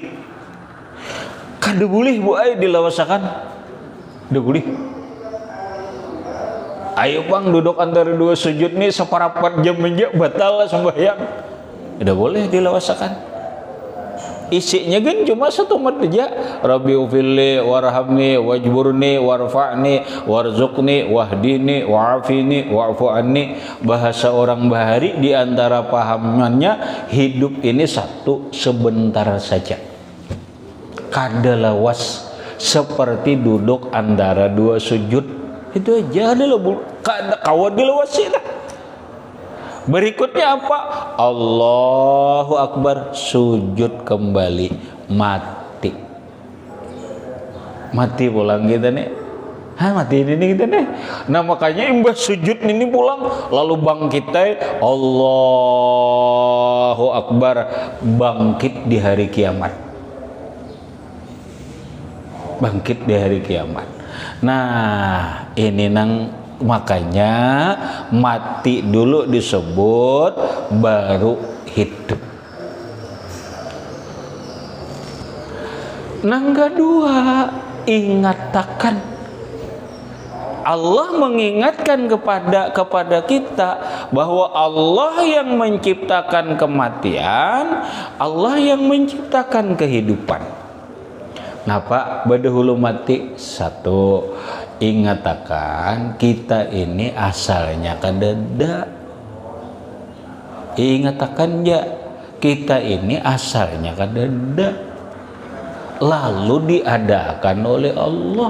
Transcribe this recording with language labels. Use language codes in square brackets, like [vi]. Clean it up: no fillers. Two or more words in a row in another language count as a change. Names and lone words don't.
[bjn] Kada boleh bu ay dilawasakan. Kada boleh. Ayo bang duduk antara 2 sujud nih separapat jam aja batal sembahyang. Tidak boleh dilawasakan. Isinya kan cuma 1 mat aja. [ar] رب اغفر لي وارحمني واجبرني وارفعني وارزقني واهدني وعافني واعف عني. [bjn] Bahasa orang Bahari di antara pahamannya, hidup ini satu sebentar saja. Kada lawas seperti duduk antara 2 sujud. Itu aja adalah kada kawat dilawasi lah. Berikutnya apa? [ar] الله أكبر, [bjn] sujud kembali, mati pulang kita nih. Mati ini kita nih. Nah makanya imbas sujud ini pulang, lalu bangkit [ar] الله أكبر, [bjn] bangkit di hari kiamat. Bangkit di hari kiamat. Nah ini makanya mati dulu disebut, baru hidup. Nang kedua, ingatakan. Allah mengingatkan kepada kita bahwa Allah yang menciptakan kematian, Allah yang menciptakan kehidupan. Napa badahulu mati? 1, ingatakan kita ini asalnya kadada. Ingatakan ya, kita ini asalnya kadada, lalu diadakan oleh Allah.